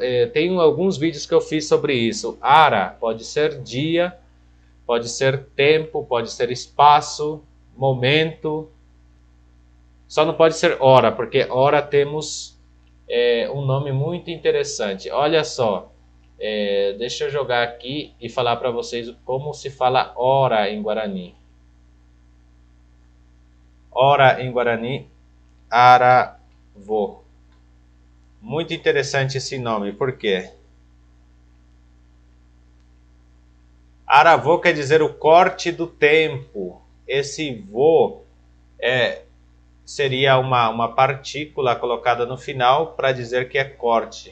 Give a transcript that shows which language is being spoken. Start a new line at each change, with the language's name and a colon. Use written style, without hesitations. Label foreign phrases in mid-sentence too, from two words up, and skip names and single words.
Portuguese: Tem alguns vídeos que eu fiz sobre isso. Ara pode ser dia, pode ser tempo, pode ser espaço, momento. Só não pode ser hora, porque hora temos um nome muito interessante. Olha só, deixa eu jogar aqui e falar para vocês como se fala hora em Guarani. Hora em Guarani, aravô. Muito interessante esse nome, por quê? Aravô quer dizer o corte do tempo. Esse vô seria uma partícula colocada no final para dizer que é corte.